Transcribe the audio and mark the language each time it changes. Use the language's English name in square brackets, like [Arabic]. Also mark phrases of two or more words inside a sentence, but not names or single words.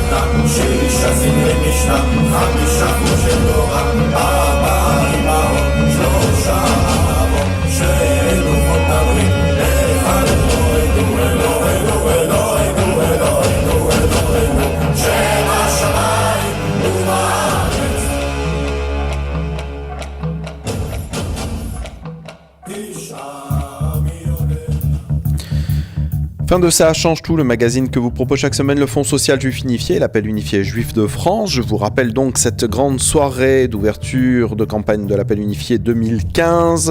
[Hebrew] שישה סדרי משנה, חמישה חושן תורה, ארבע אמהות, שלושה אבות, שני לוחות הברית, אחד אלוהינו, אלוהינו, אלוהינו, אלוהינו, אלוהינו, שם השמיים ובארץ. [French] Fin de Ça change tout, le magazine que vous propose chaque semaine le Fonds social juif unifié, l'appel unifié juif de France. Je vous rappelle donc cette grande soirée d'ouverture de campagne de l'appel unifié 2015.